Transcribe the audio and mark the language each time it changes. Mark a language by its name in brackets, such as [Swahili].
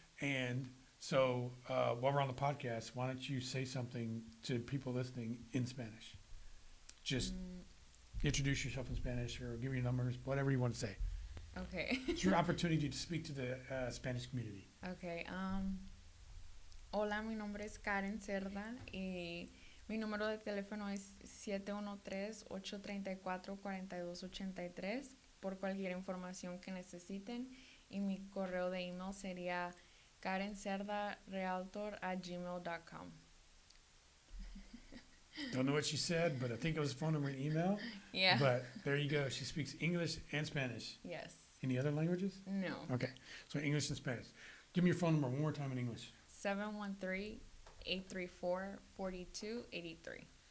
[English] And so while we're on the podcast, why don't you say something to people listening in Spanish? Just introduce yourself in Spanish or give your numbers, whatever you want to say. Okay. It's your opportunity to speak to the Spanish community. Okay. [Spanish] Hola, mi nombre es Karen Cerda y mi número de teléfono es 713-834-4283 por cualquier información que necesiten, y mi correo de email sería karencerdarealtor@gmail.com. [English] Don't know what she said, but I think it was phone number and email. Yeah. But there you go. She speaks English and Spanish. Yes. Any other languages? No. Okay. So English and Spanish. Give me your phone number one more time in English. 713-834-4283.